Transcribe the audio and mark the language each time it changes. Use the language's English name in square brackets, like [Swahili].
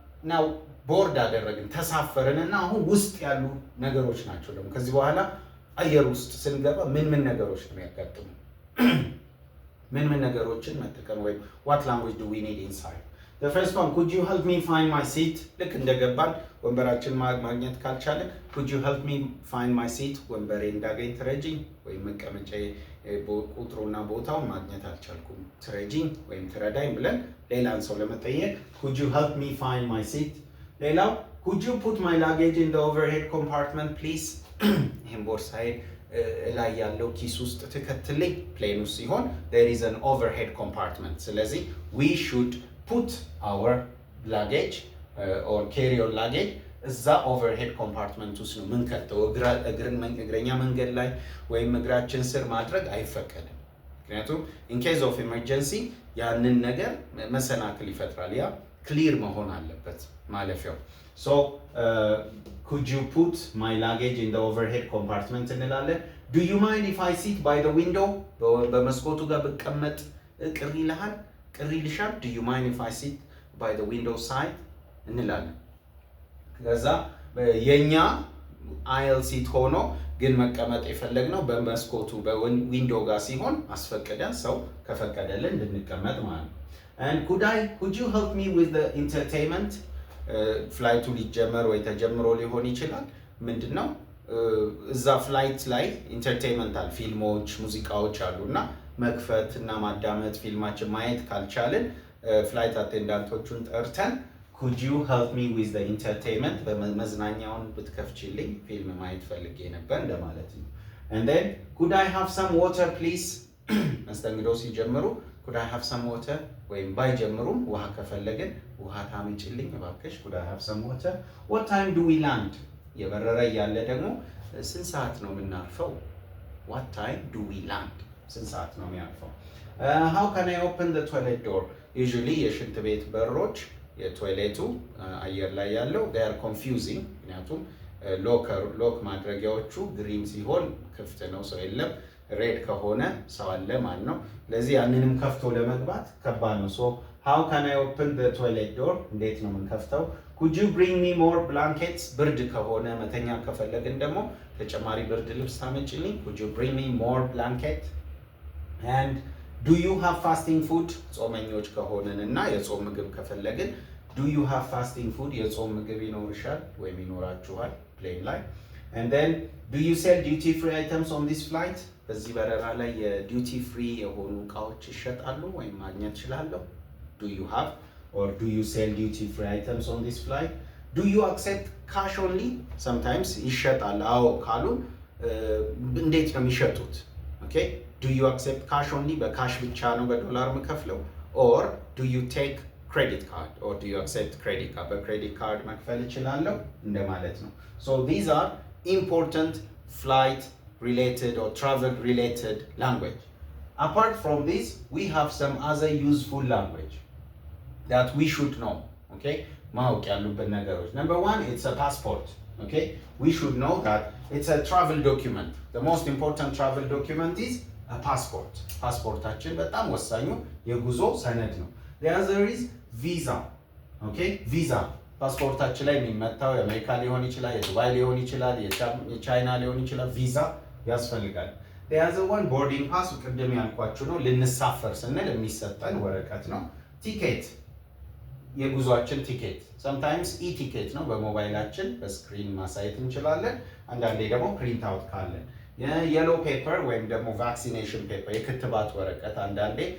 [Amharic] ናው ቦርድ አደረግን ተሳፈርን እና አሁን ውስጥ ያሉ ነገሮች ናቸው ደግሞ ከዚህ በኋላ አየር ውስጥ ስንገባ ምን ምን ነገሮች ነው የሚያጋጥሙ? ምን ምን ነገሮችን መጠቀም ወይም [English] what language do we need inside? The first one, could you help me find my seat? [Amharic] ልክ እንደገባን ወንበራችን ማግኘት ካልቻለን [English] could you help me find my seat? [Amharic] ወንበሬ እንዳገኝ ትረጂኝ ወይም መቀመጫ ቁጥሩና ቦታውን ማግኘት አልቻልኩም ትረጂኝ ወይም ትረዳኝ ብለን ሌላን ሰው ለመጠየቅ [English] could you help me find my seat? ሌላው could you put my luggage in the overhead compartment please? [Amharic] ይሄን ቦርሳዬን ላይ ያለው ኪስ ውስጥ ትከትልኝ። ፕሌን ውስጥ ሲሆን [English] there is an overhead compartment። [Amharic] ስለዚህ [English] we should put our luggage or carry on luggage [Amharic] እዛ overhead compartment ውስጥ ነው ምንከተው። እግረኛ መንገድ ላይ ወይም እግራችን ስር ማድረግ አይፈቀድም። ምክንያቱም [English] in case of emergency [Amharic] ያንን ነገር መሰናክል ይፈጥራል። ያ ክሊር መሆን አለበት ማለፊያው። so [English] could you put my luggage in the overhead compartment [Amharic] እንላለን። [English] do you mind if I sit by the window? [Amharic] በመስኮቱ ጋር ብቀመጥ ቅር ይልሃል? ቅር ይልሻል? [English] do you mind if I sit by the window side [Amharic] እንላለን። ከዛ የኛ አይል ሲት ሆኖ ግን መቀመጥ የፈለግነው በመስኮቱ በዊንዶ ጋር ሲሆን አስፈቅደን ሰው ከፈቀደልን እንድንቀመጥ ማለት ነው። [English] and could you help me with the entertainment? [Amharic] ፍላይቱ ሊጀመር ወይ ተጀምሮ ሊሆን ይችላል። ምንድነው እዛ ፍላይት ላይ ኢንተርቴይንመንታል ፊልሞች፣ ሙዚቃዎች አሉና መክፈት እና ማዳመጥ ፊልማችን ማየት ካልቻልን ፍላይት አቴንዳንቶቹን ጠርተን [English] could you help me with the entertainment? [Amharic] በመዝናኛውን ብትከፍችልኝ ፊልም ማየት ፈልጌ ነበር እንደማለት ነው። [English] and then could I have some water please? [Amharic] መስተንግዶ ሲጀምሩ [English] could I have some water [Amharic] ወይም ባይጀምሩም ውሃ ከፈለግን ውሃ ታምጪልኝ እባክሽ [English] could I have some water? what time do we land? [Amharic] የበረረ ያለ ደግሞ ስንት ሰዓት ነው የምናርፈው? [English] what time do we land? [Amharic] ስንት ሰዓት ነው የሚያርፈው? [English] how can I open the toilet door? [Amharic] usually የሽንት ቤት በሮች የቶይሌቱ አየር ላይ ያለው [English] they are confusing [Amharic] ምክንያቱም ሎክ ማድረጊያዎቹ ግሪን ሲሆን ክፍት ነው ሰው የለም፣ ሬድ ከሆነ ሰው አለ ማለት ነው። ለዚህ ያንንም ከፍቶ ለመግባት ከባድ ነው። [English] so how can I open the toilet door? [Amharic] እንዴት ነው የምንከፍተው? [English] could you bring me more blankets? [Amharic] ብርድ ከሆነ መተኛ ከፈለግን ደግሞ ተጨማሪ ብርድ ልብስ ታመጪልኝ [English] could you bring me more blanket? and do you have fasting food? [Amharic] ጾመኞች ከሆነንና የጾም ምግብ ከፈለግን [English] do you have fasting food? [Amharic] የጾም ምግብ ይኖርሻል ወይም ይኖራችኋል ፕሌን ላይ። [English] and then do you sell duty free items on this flight? [Amharic] በዚህ በረራ ላይ የዲዩቲ ፍሪ የሆኑ እቃዎች ይሸጣሉ ወይም ማግኘት ይችላለሁ? [English] do you have or do you sell duty free items on this flight? do you accept cash only? [Amharic] sometimes ይሸጣል። አዎ ካሉ እንዴት ነው የሚሸጡት? [English] okay do you accept cash only? [Amharic] በካሽ ብቻ ነው በዶላር መከፍለው? [English] or do you take credit card or do you accept credit card? [Amharic] በክሬዲት ካርድ መክፈል እችላለሁ እንደማለት ነው። [English] so these are important flight related or travel related language. apart from this we have some other useful language. that we should know. Okay? [Amharic] ማወቅ ያሉብን ነገሮች [English] number 1 it's a passport. Okay? We should know that it's a travel document. The most important travel document is a passport. [Amharic] ፓስፖርታችን በጣም ወሳኙ የጉዞ ሰነድ ነው። [English] The other is visa. Okay? Visa. [Amharic] ፓስፖርታችን ላይ የሚመታው የአሜሪካ ሊሆን ይችላል፣ የዱባይ ሊሆን ይችላል፣ የቻይና ሊሆን ይችላል። ቪዛ ያስፈልጋል። [English] The other one boarding pass [Amharic] ቅድም ያልኳችሁ ነው። ልንሳፈር ስንል የሚሰጠን ወረቀት ነው። ቲኬት የጉዟችን ቲኬት sometimes ቲኬት ነው። በሞባይላችን በስክሪን ማሳየት እንችላለን። አንዳንዴ ደግሞ ፕሪንት አውት ካለን የየሎ ፔፐር ወይም ደግሞ ቫክሲኔሽን ፔፐር የክትባት ወረቀት አንዳንዴ